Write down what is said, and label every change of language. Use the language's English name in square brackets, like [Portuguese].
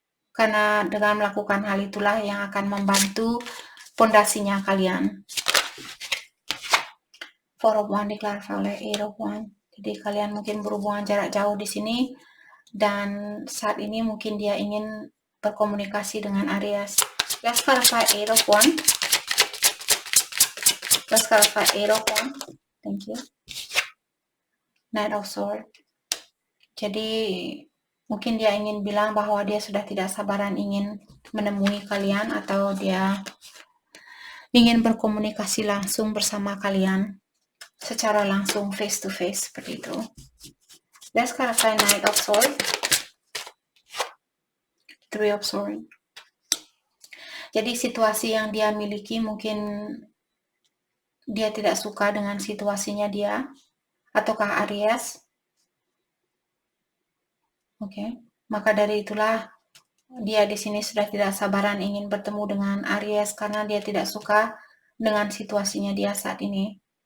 [Indonesian] Karena dengan melakukan hal itulah yang akan membantu pondasinya kalian. Four of Wands diklarifai oleh Eight of Wands. Jadi kalian mungkin berhubungan jarak jauh di sini, dan saat ini mungkin dia ingin berkomunikasi dengan Aries. [English] Let's clarify Eight of Wands. Let's clarify Eight of Wands. Thank you. Knight of Swords. [Indonesian] Jadi mungkin dia ingin bilang bahwa dia sudah tidak sabaran ingin menemui kalian, atau dia ingin berkomunikasi langsung bersama kalian secara langsung, [English] face to face [Indonesian] seperti itu. [English] Let's clarify Knight of Swords. Three of Swords. [Indonesian] Jadi situasi yang dia miliki mungkin dia tidak suka dengan situasinya dia, ataukah Aries. Oke, maka dari itulah dia di sini sudah tidak sabaran ingin bertemu dengan Aries karena dia tidak suka dengan situasinya dia saat ini.